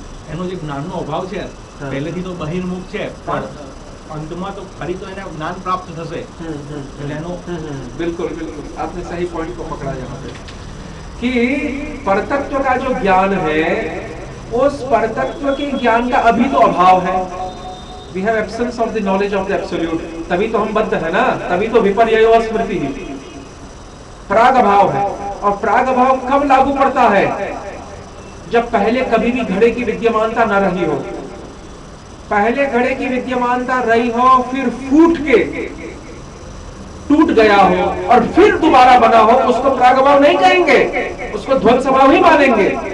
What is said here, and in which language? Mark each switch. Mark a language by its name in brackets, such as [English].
[Gujarati] એનો જે જ્ઞાનનો અભાવ છે પહેલેથી તો બહિર્મુખ છે, પણ અંતમાં તો ફરી તો એને જ્ઞાન પ્રાપ્ત થશે। એટલે એનો [Hindi] बिल्कुल बिल्कुल आपने सही पॉइंट को पकड़ा यहाँ पे कि परतत्व का जो ज्ञान है उस परतत्व के ज्ञान का अभी तो अभाव है। [English] We have absence of the knowledge of the absolute। [Hindi] तभी तो हम बद्ध है ना, तभी तो विपर्ययो स्मृति ही प्राग अभाव है। और प्राग अभाव कब लागू पड़ता है? जब पहले कभी भी घड़े की विद्यमानता न रही हो। पहले घड़े की विद्यमानता रही हो, फिर फूट के टूट गया हो और फिर दोबारा बना हो, उसको प्राग अभाव नहीं कहेंगे, उसको ध्वंस अभाव ही मानेंगे।